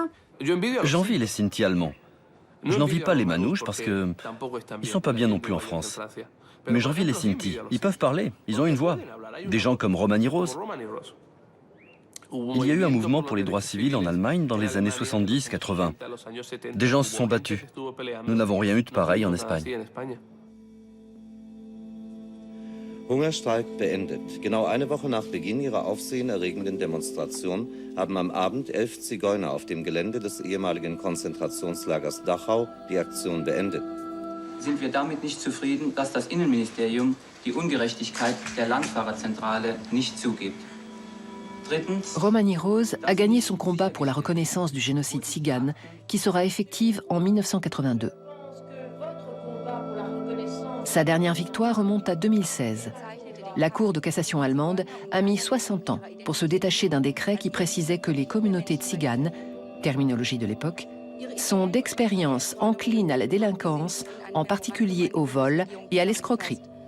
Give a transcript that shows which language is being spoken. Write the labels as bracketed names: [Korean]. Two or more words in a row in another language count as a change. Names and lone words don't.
[French] J'envie les Sinti allemands. Je n'envie pas les Manouches parce que ils sont pas bien non plus en France. Mais j'envie les Sinti. Ils peuvent parler, ils ont une voix. Des gens comme Romani Rose. Il y a eu un mouvement pour les droits civils en Allemagne dans les années 70-80. Des gens se sont battus. Nous n'avons rien eu de pareil en Espagne. [German] Hungerstreik beendet. Genau eine Woche nach Beginn ihrer aufsehenerregenden Demonstration haben am Abend 11 Zigeuner auf dem Gelände des ehemaligen Konzentrationslagers Dachau die Aktion beendet. Sind wir damit nicht zufrieden, dass das Innenministerium die Ungerechtigkeit der Landfahrerzentrale nicht zugibt? Drittens, [French] Romani Rose a gagné son combat pour la reconnaissance du génocide tzigane qui sera effective en 1982. Sa dernière victoire remonte à 2016. La Cour de cassation allemande a mis 60 ans pour se détacher d'un décret qui précisait que les communautés tziganes, terminologie de l'époque, sont d'expérience enclines à la délinquance, en particulier au vol et à l'escroquerie.